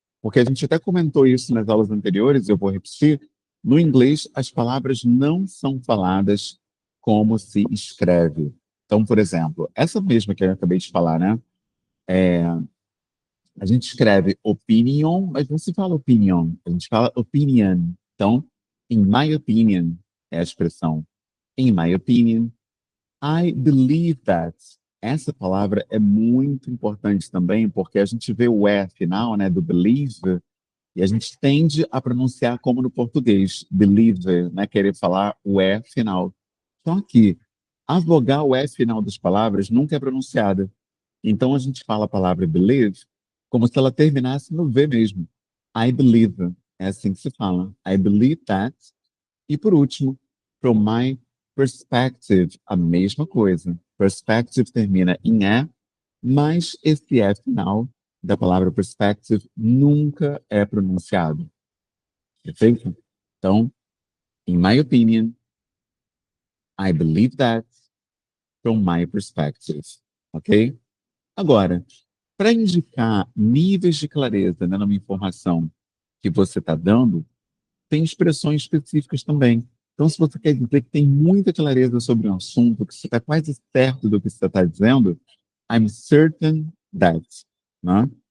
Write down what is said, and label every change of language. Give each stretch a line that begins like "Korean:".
Portuguese: Porque a gente até comentou isso nas aulas anteriores, eu vou repetir. No inglês, as palavras não são faladas como se escreve. Então, por exemplo, essa mesma que eu acabei de falar, né? A gente escreve opinion, mas não se fala opinion, a gente fala opinion. Então,
English: in my opinion
Portuguese: é a expressão.
English: In my opinion, I believe that.
Portuguese: Essa palavra é muito importante também, porque a gente vê o E final, né, do believe, e a gente tende a pronunciar como no português, believe, né, querer falar o E final. Só que a vogal E final das palavras nunca é pronunciada. Então a gente fala a palavra believe como se ela terminasse no V mesmo.
English: I believe.
Portuguese: É assim que se fala.
English: I believe that.
Portuguese: E por último,
English: from my perspective,
Portuguese: a mesma coisa. Perspective termina em E, mas esse E final da palavra perspective nunca é pronunciado. Perfeito?
English: Então, in my opinion, I believe that from my perspective. Ok?
Portuguese: Agora, para indicar níveis de clareza, né, numa informação que você está dando, tem expressões específicas também. Então, se você quer dizer que tem muita clareza sobre um assunto, que você está quase certo do que você está dizendo,
English: I'm certain that,
Portuguese: né?